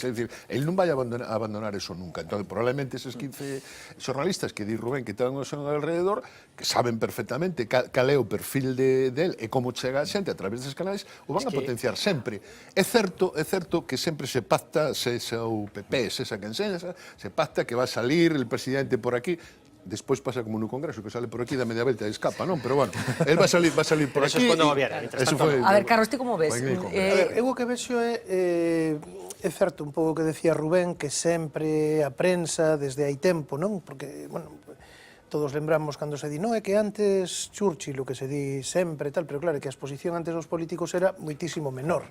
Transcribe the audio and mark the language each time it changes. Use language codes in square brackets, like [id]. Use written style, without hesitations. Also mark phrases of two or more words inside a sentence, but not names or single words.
[gl] É dicir, él non vai a abandonar eso nunca. Entón, probablemente eses 15 xornalistas que di Rubén que ten o seu alrededor, que saben perfectamente cal é o perfil del e como chega a xente a través des canais, o van a potenciar sempre. É certo que sempre se pacta, sexa o PP, sexa quen sexa, se pacta que [es] va a salir el presidente [gl] por aquí. Despois pasa como no Congreso, que sale por aquí, da media volta e escapa, non? [es] Pero bueno, él va a salir por aquí. Eso es cuando gobierna. [gl] A ver, Carlos, ti como ves? Eu o que vexo é certo un pouco que decía Rubén, que sempre a prensa desde hai tempo, non? Porque, bueno, todos lembramos cando se di, non, é que antes Churchill, o que se di sempre, tal, pero claro, que a exposición antes dos políticos era moitísimo menor.